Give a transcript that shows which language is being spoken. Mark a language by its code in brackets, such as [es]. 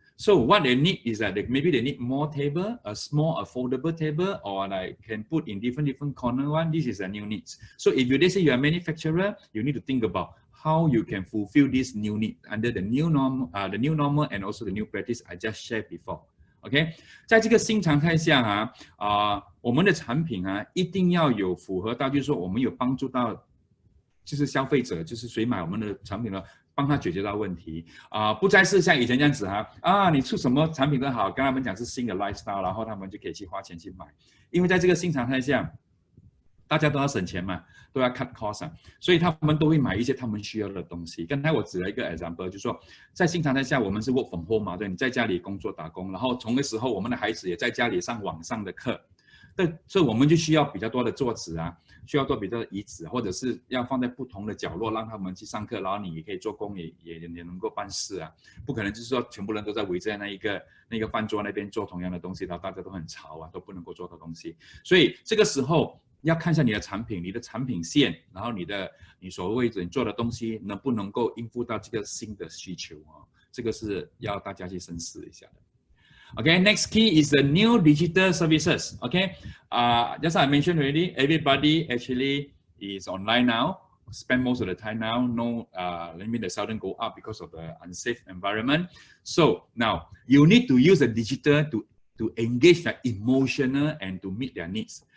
[en] So what they need is that maybe they need more table, a small affordable table, or can put in different corner one. This is a new needs. So if you say you're a manufacturer, you need to think about how you can fulfill this new need under the new normal and also the new practice I just shared before. [zh] OK， 在这个新常态下我们的产品一定要有符合到，就是说我们有帮助到，就是消费者，就是谁买我们的产品呢，帮他解决到问题不再是像以前这样子你出什么产品都好，跟他们讲是新的 lifestyle， 然后他们就可以去花钱去买，因为在这个新常态下，大家都要省钱嘛，都要 [en] cut cost [zh] 所以他们都会买一些他们需要的东西。刚才我指了一个 example， 就是说在新常态下，我们是 [en] work from home [zh] 嘛，对，你在家里工作打工，然后从那时候我们的孩子也在家里上网上的课，所以我们就需要比较多的桌子需要多比较的椅子，或者是要放在不同的角落让他们去上课，然后你也可以做工，也能够办事不可能就是说全部人都在围在那个饭桌那边做同样的东西，然后大家都很吵都不能够做到东西。所以这个时候要看一下你的产品，你的产品线，然后你所谓你做的东西能不能够应付到这个新的需求这个是要大家去深思一下的。 [en] Okay, next key is the new digital services. Okay, just I mentioned already, everybody actually is online now, spend most of the time now. No, the seldom go up because of the unsafe environment. So now you need to use the digital to engage the emotional and to meet their needs.